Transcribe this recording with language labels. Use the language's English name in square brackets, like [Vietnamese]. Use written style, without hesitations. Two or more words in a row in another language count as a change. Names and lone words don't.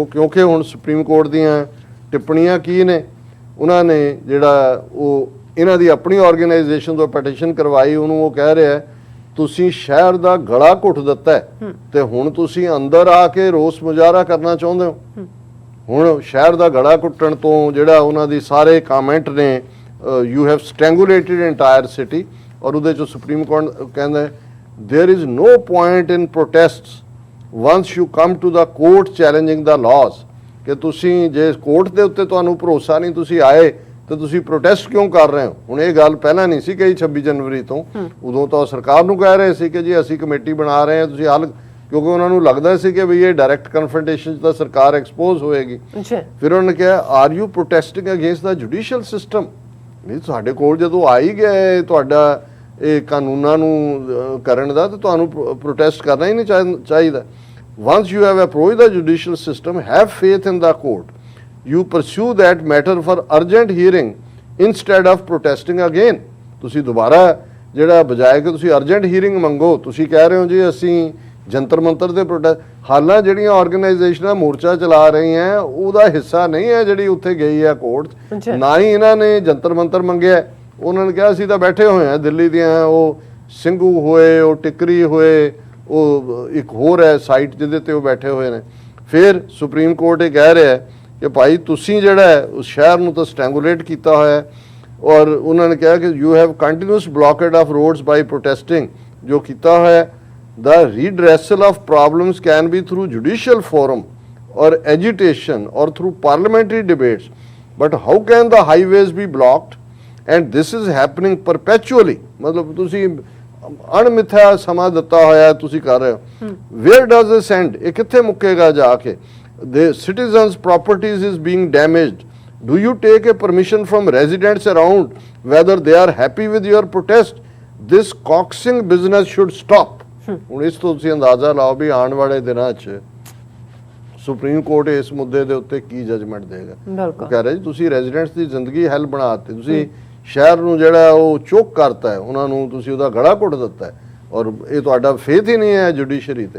[Punjabi] ਕਿਉਂਕਿ ਹੁਣ ਸੁਪਰੀਮ ਕੋਰਟ ਦੀਆਂ ਟਿੱਪਣੀਆਂ ਕੀ ਨੇ, ਉਹਨਾਂ ਨੇ ਜਿਹੜਾ ਉਹ ਇਹਨਾਂ ਦੀ ਆਪਣੀ ਆਰਗੇਨਾਈਜੇਸ਼ਨ ਤੋਂ ਪਟੀਸ਼ਨ ਕਰਵਾਈ, ਉਹਨੂੰ ਉਹ ਕਹਿ ਰਿਹਾ ਤੁਸੀਂ ਸ਼ਹਿਰ ਦਾ ਗਲਾ ਘੁੱਟ ਦਿੱਤਾ ਹੈ ਤੇ ਹੁਣ ਤੁਸੀਂ ਅੰਦਰ ਆ ਕੇ ਰੋਸ ਮੁਜ਼ਾਹਰਾ ਕਰਨਾ ਚਾਹੁੰਦੇ ਹੋ। ਹੁਣ ਸ਼ਹਿਰ ਦਾ ਗਲਾ ਘੁੱਟਣ ਤੋਂ ਜਿਹੜਾ ਉਹਨਾਂ ਦੀ ਸਾਰੇ ਕਮੈਂਟ ਨੇ, [English] you have strangulated entire city, [Punjabi] ਔਰ ਉਹਦੇ 'ਚ ਸੁਪਰੀਮ ਕੋਰਟ ਕਹਿੰਦਾ [English] there is no point in protests once you come to the court challenging the laws, [Punjabi] ਕਿ ਤੁਸੀਂ ਜੇ ਕੋਰਟ ਦੇ ਉੱਤੇ ਤੁਹਾਨੂੰ ਭਰੋਸਾ ਨਹੀਂ, ਤੁਸੀਂ ਆਏ ਤੇ ਤੁਸੀਂ ਪ੍ਰੋਟੈਸਟ ਕਿਉਂ ਕਰ ਰਹੇ ਹੋ। ਹੁਣ ਇਹ ਗੱਲ ਪਹਿਲਾਂ ਨਹੀਂ ਸੀ ਕਹੀ 26 ਜਨਵਰੀ ਤੋਂ, ਉਦੋਂ ਤਾਂ ਸਰਕਾਰ ਨੂੰ ਕਹਿ ਰਹੇ ਸੀ ਕਿ ਜੀ ਅਸੀਂ ਕਮੇਟੀ ਬਣਾ ਰਹੇ ਹਾਂ, ਤੁਸੀਂ ਹੱਲ, ਕਿਉਂਕਿ ਉਹਨਾਂ ਨੂੰ ਲੱਗਦਾ ਸੀ ਕਿ ਵੀ ਇਹ [English] direct confrontation [Punjabi] 'ਚ ਤਾਂ ਸਰਕਾਰ ਐਕਸਪੋਜ਼ ਹੋਏਗੀ। ਫਿਰ ਉਹਨਾਂ ਨੇ ਕਿਹਾ [English] are you protesting against the judicial system, [Punjabi] ਨਹੀਂ ਸਾਡੇ ਕੋਲ ਜਦੋਂ ਆ ਹੀ ਗਿਆ ਤੁਹਾਡਾ ਇਹ ਕਾਨੂੰਨਾਂ ਨੂੰ ਕਰਨ ਦਾ, ਤਾਂ ਤੁਹਾਨੂੰ ਪ੍ਰੋਟੈਸਟ ਕਰਨਾ ਹੀ ਨਹੀਂ ਚਾਹੀਦਾ। [English] Once you have approached the judicial system, have faith in the court. You pursue that matter for urgent hearing instead of protesting again. [Punjabi] ਤੁਸੀਂ ਦੁਬਾਰਾ ਜਿਹੜਾ ਬਜਾਏ ਕਿ ਤੁਸੀਂ [English] urgent hearing [Punjabi] ਮੰਗੋ, ਤੁਸੀਂ ਕਹਿ ਰਹੇ ਹੋ ਜੀ ਅਸੀਂ ਜੰਤਰ ਮੰਤਰ ਦੇ ਪ੍ਰੋਟੈਸਟ, ਹਾਲਾਂ ਜਿਹੜੀਆਂ ਆਰਗੇਨਾਈਜੇਸ਼ਨਾਂ ਮੋਰਚਾ ਚਲਾ ਰਹੀਆਂ ਉਹਦਾ ਹਿੱਸਾ ਨਹੀਂ ਹੈ ਜਿਹੜੀ ਉੱਥੇ ਗਈ ਹੈ ਕੋਰਟ 'ਚ। ਨਾ ਹੀ ਇਹਨਾਂ ਨੇ ਜੰਤਰ ਮੰਤਰ ਮੰਗਿਆ, ਉਹਨਾਂ ਨੇ ਕਿਹਾ ਅਸੀਂ ਤਾਂ ਬੈਠੇ ਹੋਏ ਹਾਂ ਦਿੱਲੀ ਦੀਆਂ, ਉਹ ਸਿੰਘੂ ਹੋਏ, ਉਹ ਟਿਕਰੀ ਹੋਏ, ਉਹ ਇੱਕ ਹੋਰ ਹੈ ਸਾਈਟ ਜਿਹਦੇ ਤੇ ਉਹ ਬੈਠੇ ਹੋਏ ਨੇ। ਫਿਰ ਸੁਪਰੀਮ ਕੋਰਟ ਇਹ ਕਹਿ ਰਿਹਾ ਕਿ ਭਾਈ ਤੁਸੀਂ ਜਿਹੜਾ ਹੈ ਉਸ ਸ਼ਹਿਰ ਨੂੰ ਤਾਂ ਸਟੈਂਗੂਲੇਟ ਕੀਤਾ ਹੋਇਆ ਹੈ, ਔਰ ਉਹਨਾਂ ਨੇ ਕਿਹਾ ਕਿ [English] you have continuous blockade of roads by protesting, [Punjabi] ਜੋ ਕੀਤਾ ਹੋਇਆ [English] the redressal of problems can be through judicial forum or agitation or through parliamentary debates, but how can the highways be blocked and this is happening perpetually? [Punjabi] मतलब ਤੁਸੀਂ ਅਣਮਿੱਥਿਆ ਸਮਾਂ ਦਿੱਤਾ ਹੋਇਆ ਤੁਸੀਂ ਕਰ ਰਹੇ ਹੋ। [English] where does this end? [Punjabi] ਇਹ ਕਿੱਥੇ ਮੁੱਕੇਗਾ ਜਾ ਕੇ? [English] the citizens properties is being damaged. do you take a permission from residents around whether they are happy with your protest? this coaxing business should stop. [Punjabi] ਹੁਣ ਇਸ ਤੋਂ ਤੁਸੀਂ ਅੰਦਾਜ਼ਾ ਲਾਓ ਵੀ ਆਉਣ ਵਾਲੇ ਦਿਨਾਂ 'ਚ ਸੁਪਰੀਮ ਕੋਰਟ ਇਸ ਮੁੱਦੇ ਦੇ ਉੱਤੇ ਕੀ ਜਜਮੈਂਟ ਦੇਗਾ। ਉਹ ਕਹਿ ਰਿਹਾ ਜੀ ਤੁਸੀਂ ਰੈਜ਼ੀਡੈਂਟਸ ਦੀ ਜ਼ਿੰਦਗੀ ਹੈਲ ਬਣਾ ਦਿੱਤੀ, ਤੁਸੀਂ ਸ਼ਹਿਰ ਨੂੰ ਜਿਹੜਾ ਉਹ ਚੋਕ ਕਰਤਾ ਹੈ, ਉਹਨਾਂ ਨੂੰ ਤੁਸੀਂ ਉਹਦਾ ਗਲਾ ਘੁੱਟ ਦਿੱਤਾ ਹੈ, ਔਰ ਇਹ ਤੁਹਾਡਾ ਫੇਥ ਹੀ ਨਹੀਂ ਹੈ ਜੁਡੀਸ਼ਰੀ ਤੇ।